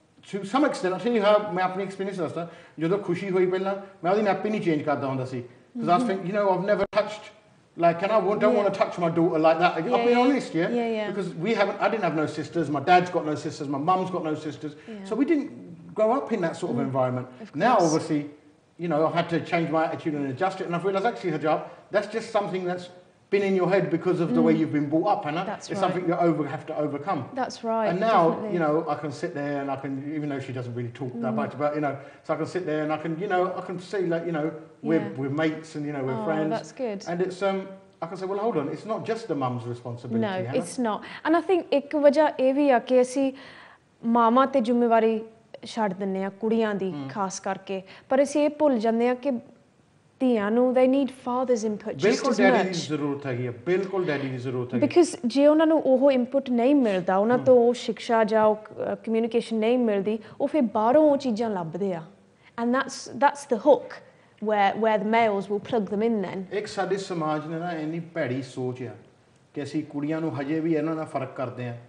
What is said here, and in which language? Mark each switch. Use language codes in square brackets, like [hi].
[en] to some extent I'll tell you how [pa] ਮੈਂ ਆਪਣੀ experience ਦੱਸਦਾ ਜਦੋਂ ਖੁਸ਼ੀ ਹੋਈ ਪਹਿਲਾਂ ਮੈਂ ਉਹਦੀ ਨੈਪੀ ਨਹੀਂ ਚੇਂਜ ਕਰਦਾ ਹੁੰਦਾ ਸੀ [en] because I was thinking you know I've never touched like and I don't want to touch my daughter like that I've been honest because I didn't have no sisters my dad's got no sisters my mum's got no sisters so we didn't grow up in that sort of environment now obviously you know I've had to change my attitude and adjust it and I've realised actually Harjap that's just something that's been in your head because of the way you've been brought up and it's something you have to overcome that's right and now definitely. you know I can sit there and I can even though she doesn't really talk that much but you know so I can sit there and I can you know I can see like you know we're mates and you know we're friends that's good and it's I can say well hold on it's not just the mum's responsibility no it's not and I think [pa] ਇੱਕ ਵਜ੍ਹਾ ਇਹ ਵੀ ਆ ਕਿ ਅਸੀਂ ਮਾਵਾਂ ਤੇ ਜ਼ਿੰਮੇਵਾਰੀ ਛੱਡ ਦਿੰਨੇ ਆ ਕੁੜੀਆਂ ਦੀ ਖਾਸ ਕਰਕੇ ਪਰ ਅਸੀਂ ਇਹ ਭੁੱਲ ਜਾਂਦੇ ਆ ਕਿ ਧੀਆਂ ਨੂੰ [en] they need father's input just [pa] ਬਿਲਕੁਲ [en] as [pa] ਡੈਡੀ ਦੀ [en] much [pa] ਜ਼ਰੂਰਤ ਹੈਗੀ ਆ, ਬਿਲਕੁਲ ਡੈਡੀ ਦੀ ਜ਼ਰੂਰਤ ਹੈਗੀ because ਜੇ ਉਹਨਾਂ ਨੂੰ ਉਹ input ਨਹੀਂ ਮਿਲਦਾ, ਉਹਨਾਂ ਤੋਂ ਉਹ ਸਿੱਖਿਆ ਜਾਂ ਉਹ communication ਨਹੀਂ ਮਿਲਦੀ, ਉਹ ਫਿਰ ਬਾਹਰੋਂ ਉਹ ਚੀਜ਼ਾਂ ਲੱਭਦੇ ਆ [en] and that's the hook where the males will plug them in then. [pa] ਇੱਕ ਸਾਡੇ ਸਮਾਜ ਨੇ ਨਾ ਇੰਨੀ ਭੈੜੀ ਸੋਚ ਆ ਕਿ ਅਸੀਂ ਕੁੜੀਆਂ ਨੂੰ ਹਜੇ ਵੀ ਇਹਨਾਂ ਨਾਲ ਫਰਕ ਕਰਦੇ ਆ।